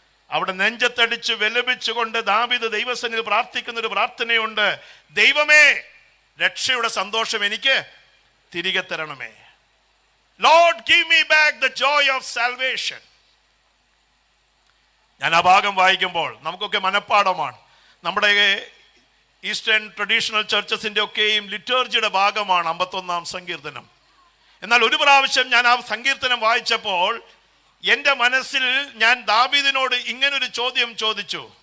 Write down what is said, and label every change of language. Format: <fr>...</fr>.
<ml>അവിടെ നെഞ്ചത്തടിച്ച് വിലപിച്ചുകൊണ്ട് ദാവീദ് ദൈവസന്നിധിയിൽ പ്രാർത്ഥിക്കുന്ന ഒരു പ്രാർത്ഥനയുണ്ട്. ദൈവമേ, രക്ഷയുടെ സന്തോഷം എനിക്ക് തിരികെ തരണമേ.</ml> <en>Lord, give me back the joy of salvation.</en> <ml>ഞാൻ ആ ഭാഗം വായിക്കുമ്പോൾ നമുക്കൊക്കെ മനഃപ്പാടമാണ്. നമ്മുടെ ഈസ്റ്റേൺ ട്രഡീഷണൽ ചർച്ചസിന്റെ ഒക്കെയും ലിറ്റർജിയുടെ ഭാഗമാണ് 51-ാം സങ്കീർത്തനം. എന്നാൽ ഒരു പ്രാവശ്യം ഞാൻ ആ സങ്കീർത്തനം വായിച്ചപ്പോൾ എൻ്റെ മനസ്സിൽ ഞാൻ ദാവീദിനോട് ഇങ്ങനൊരു ചോദ്യം ചോദിച്ചു.</ml>